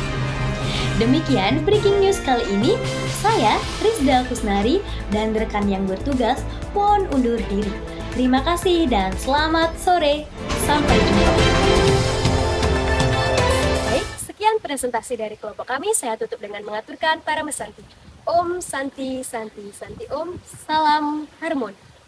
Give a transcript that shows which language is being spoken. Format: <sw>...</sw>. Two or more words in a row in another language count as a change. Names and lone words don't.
<id>Demikian breaking news kali ini, saya Rizda Kusnari dan rekan yang bertugas mohon undur diri. Terima kasih dan selamat sore, sampai jumpa. Sekian presentasi dari kelompok kami, saya tutup dengan mengaturkan para mesanti.</id> <sa>Om Santi Santi Santi Om,</sa> <id>salam harmoni.</id>